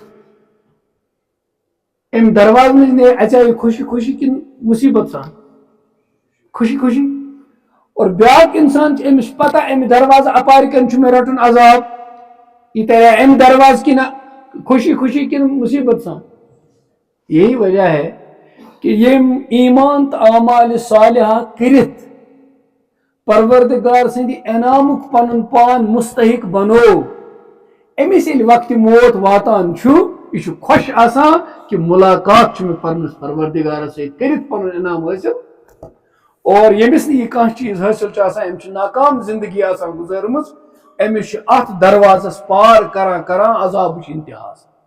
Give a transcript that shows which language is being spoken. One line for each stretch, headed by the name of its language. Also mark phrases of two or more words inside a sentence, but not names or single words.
Kashmiri: امہِ دروازٕ منٛز نیرِ اژیا یہِ خوشی خوشی کِنہٕ مُصیبت سان خوشی خوشی اور بیاکھ انسان چھُ أمِس پتہ امہِ دروازٕ اپارِ کن چھُ مےٚ رٹُن عذاب یہِ تریا امہِ دروازٕ کِنہٕ خوشی خوشی کِنہٕ مُصیبت سان
Urdu: یہی وجہ ہے کہ
Kashmiri: ییٚمۍ ایٖمان تہٕ اعمالِ صالحہ کٔرِتھ پروردگار سٕنٛدِ انعامُک پنُن پان مستحق بنوو أمِس ییٚلہِ وقتِ موت واتان چھُ یہِ چھُ خۄش آسان کہ مُلاقات چھُ مےٚ پننِس پروردگارس سۭتۍ کٔرِتھ پنُن انعام حٲصِل اور ییٚمِس نہٕ یہِ کانٛہہ چیٖز حٲصِل چھُ آسان أمِس چھِ ناکام زندگی آسان گُزٲرمٕژ أمِس چھُ اتھ دروازس پار کران کران عذابٕچ انتہا آسان